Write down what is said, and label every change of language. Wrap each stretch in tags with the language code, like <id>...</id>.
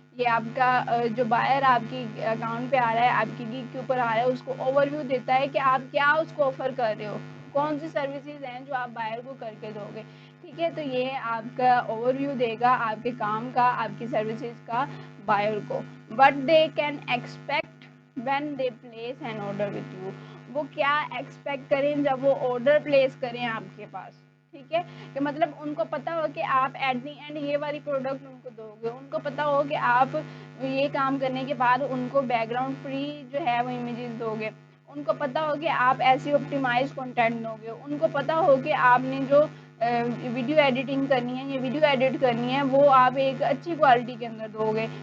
<ur>یہ آپ کا جو بائر آپ کی اکاؤنٹ پہ آ رہا ہے آپ کی گگ کے اوپر آ رہا ہے اس کو اوور ویو دیتا ہے کہ آپ کیا اس کو آفر کر رہے ہو, کون سی سروسز ہیں جو آپ بائر کو کر کے دو گے. ٹھیک ہے, تو یہ آپ کا اوور ویو دے گا آپ کے کام کا, آپ کی سروسز کا بائر کو.</ur> <en>But they can expect when they place an order with you.</en> <ur>وہ کیا ایکسپیکٹ کریں جب وہ آرڈر پلیس کریں آپ کے پاس. ٹھیک ہے, کہ مطلب ان کو پتا ہو کہ آپ ایٹ دی اینڈ یہ والی پروڈکٹ ان کو دو گے. ان کو پتا ہو کہ آپ یہ کام کرنے کے بعد ان کو بیک گراؤنڈ فری جو ہے وہ امیجز دو گے. ان کو پتا ہو کہ آپ ایسی آپٹیمائز کنٹینٹ دو گے. ان کو پتا ہو کہ آپ نے جو ویڈیو ایڈیٹنگ کرنی ہے یا ویڈیو ایڈٹ کرنی ہے وہ آپ ایک اچھی کوالٹی کے اندر دو گے.</ur>